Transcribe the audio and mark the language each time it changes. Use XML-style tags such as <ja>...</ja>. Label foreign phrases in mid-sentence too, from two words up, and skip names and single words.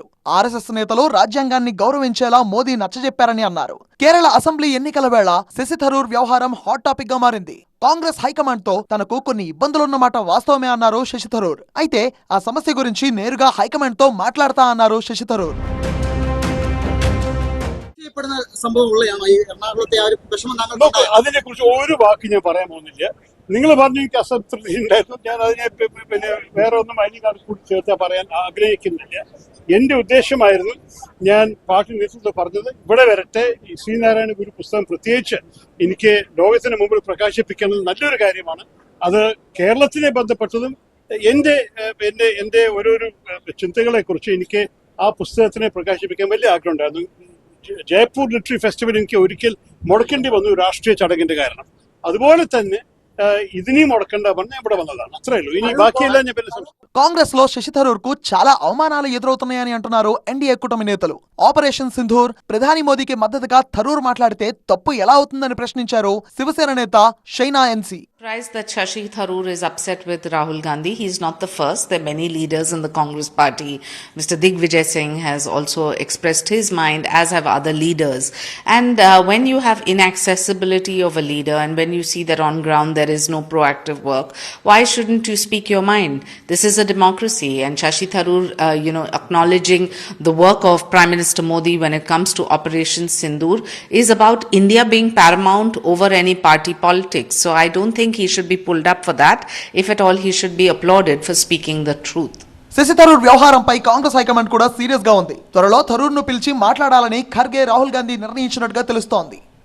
<te>ఆర్ఎస్ఎస్ నేతలు రాజ్యాంగాన్ని గౌరవించేలా మోదీ నచ్చజెప్పారని అన్నారు. కేరళ అసెంబ్లీ ఎన్నికల వేళ శశి థరూర్ వ్యవహారం హాట్ టాపిక్ గా మారింది. కాంగ్రెస్ హైకమాండ్ తో తనకు కొన్ని ఇబ్బందులున్నమాట వాస్తవమే అన్నారు శశి థరూర్. అయితే ఆ సమస్య గురించి నేరుగా హైకమాండ్ తో మాట్లాడతా అన్నారు శశి థరూర్.</te> <ml>അതിനെ കുറിച്ച് ഒരു വാക്ക് ഞാൻ പറയാൻ പോകുന്നില്ല. നിങ്ങൾ പറഞ്ഞു എനിക്ക് അസംതൃപ്തി ഉണ്ടായിരുന്നു. ഞാൻ അതിനെ പിന്നെ വേറെ ഒന്നും അതിനേക്കാൾ കൂടി ചേർത്താ പറയാൻ ആഗ്രഹിക്കുന്നില്ല. എന്റെ ഉദ്ദേശമായിരുന്നു ഞാൻ പാർട്ടി നേതൃത്വത്തിൽ പറഞ്ഞത് ഇവിടെ വരട്ടെ. ഈ ശ്രീനാരായണ ഗുരു പുസ്തകം പ്രത്യേകിച്ച് എനിക്ക് ലോകത്തിന് മുമ്പിൽ പ്രകാശിപ്പിക്കുന്നത് നല്ലൊരു കാര്യമാണ്. അത് കേരളത്തിനെ ബന്ധപ്പെട്ടതും എന്റെ ഓരോരോ ചിന്തകളെ കുറിച്ച് എനിക്ക് ആ പുസ്തകത്തിനെ പ്രകാശിപ്പിക്കാൻ വലിയ ആഗ്രഹം ഉണ്ടായിരുന്നു. ജയ്പൂർ ലിറ്റററി ഫെസ്റ്റിവൽ എനിക്ക് ഒരിക്കൽ മുടക്കേണ്ടി വന്നു രാഷ്ട്രീയ ചടങ്ങിന്റെ കാരണം. അതുപോലെ തന്നെ ഇതിനെയും മുടക്കേണ്ട പറഞ്ഞ ഇവിടെ వన్నదాన్ని అత్రే ఇని బాకీలా నేను</ml> <te>కాంగ్రెస్ లో శశి థరూర్ కు చాలా అవమానాలు ఎదురవుతున్నాయని అంటున్నారు ఎన్డీఏ కూటమి నేతలు. ఆపరేషన్ సింధూర్, ప్రధాని మోదీకి మద్దతుగా థరూర్ మాట్లాడితే తప్పు ఎలా అవుతుందని ప్రశ్నించారు శివసేన నేత షైనా ఎన్సీ.</te> <en>Surprised that Shashi Tharoor is upset with Rahul Gandhi. He is not the first. There are many leaders in the Congress party. Mr. Digvijay Singh has also expressed his mind, as have other leaders. And when you have inaccessibility of a leader and when you see that on ground there is no proactive work, why shouldn't you speak your mind? This is a democracy, and Shashi Tharoor, acknowledging the work of Prime Minister Modi when it comes to Operation Sindoor is about India being paramount over any party politics. So I don't think he should be pulled up for that. If at all, he should be applauded for speaking the truth.</en> <te>శశి థరూర్ వ్యవహారంపై కాంగ్రెస్ హైకమాండ్ కూడా సీరియస్ గా ఉంది. త్వరలో థరూర్ ను పిలిచి మాట్లాడాలని ఖర్గే, రాహుల్ గాంధీ నిర్ణయించినట్టుగా తెలుస్తోంది.</te>